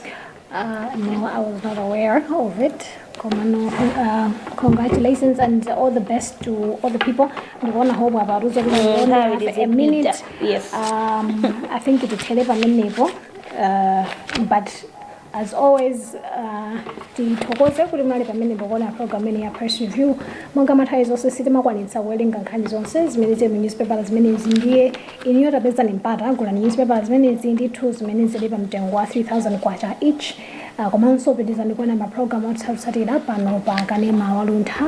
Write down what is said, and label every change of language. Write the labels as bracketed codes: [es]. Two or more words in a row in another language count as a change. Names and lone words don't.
[en] No, I was not aware of it. Congratulations and all the best to all the people. We want to hope about it. A minute. Yes. I think it will tell you but as always, [ny] tithokoze kuti mali pamene ndikuona program ya [en] press review. [ny] Monga mathayi zonse sitikwanitsa kuwerenga nkhani zonse zimene zili mu newspaper zimenezi, ndiye iniyo tapeza mpata kugula newspaper zimenezi ndithu zimene zili pa mtengo wa 3000 kwacha each. Komanso pitizani kuona maprogram otsatira pano pa kanema wa Luntha.